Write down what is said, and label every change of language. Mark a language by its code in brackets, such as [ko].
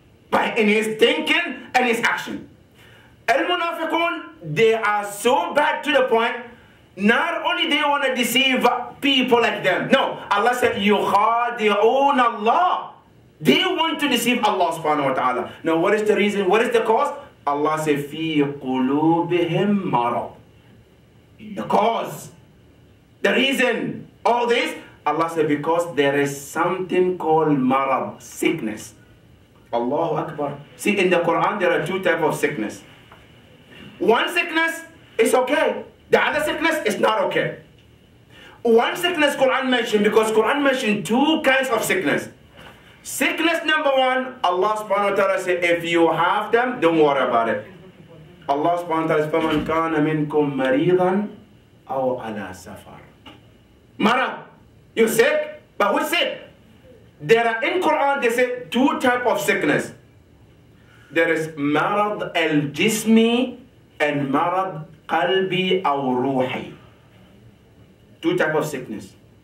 [en] But in his thinking and his action. Al-Munafiqun, they are so bad to the point, not only they want to deceive people like them. No, Allah said, يُخَادِعُونَ Allah. They want to deceive Allah subhanahu wa ta'ala. Now what is the reason? What is the cause? Allah said, [ar] فِي قُلُوبِهِمْ مَرَضٌ. [en] The cause, the reason, all this, Allah said, because there is something called marad, sickness. Allahu Akbar. See, in the Quran, there are two types of sickness. One sickness is okay. The other sickness is not okay. One sickness Quran mentioned, because Quran mentioned two kinds of sickness. Sickness number one, Allah subhanahu wa ta'ala said, if you have them, don't worry about it. Allah subhanahu wa ta'ala says, [ar] فَمَنْ كَانَ مِنْكُمْ مَرِيضًا أَوْ عَلَى سَفَرٍ. [en] Marad, you're sick, but who's sick? There are, in Quran, they say two types of sickness. There is marad al-jismi and marad qalbi aw ruhi. Two types of sickness.